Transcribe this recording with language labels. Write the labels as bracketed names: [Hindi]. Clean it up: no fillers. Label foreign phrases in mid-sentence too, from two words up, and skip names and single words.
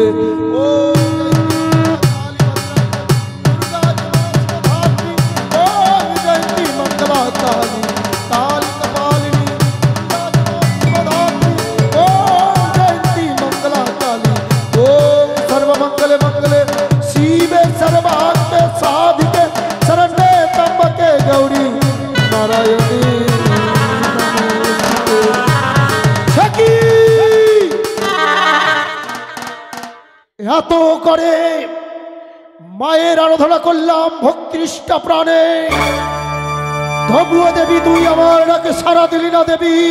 [Sanskrit] ओम जयंती मंगला काली काली कपालिनी ओम जयंती मंगला काली। ओम सर्वमंगले मंगले शिवे सर्वाग्य साधिके शरण्ये त्र्यंबके गौरी नारायणी [Bangla] এত করে মায়ের আরাধনা করলাম ভক্তিনিষ্ঠ প্রাণে, তবুও দেবী তুই আমার ডাকে সাড়া দিলি না দেবী।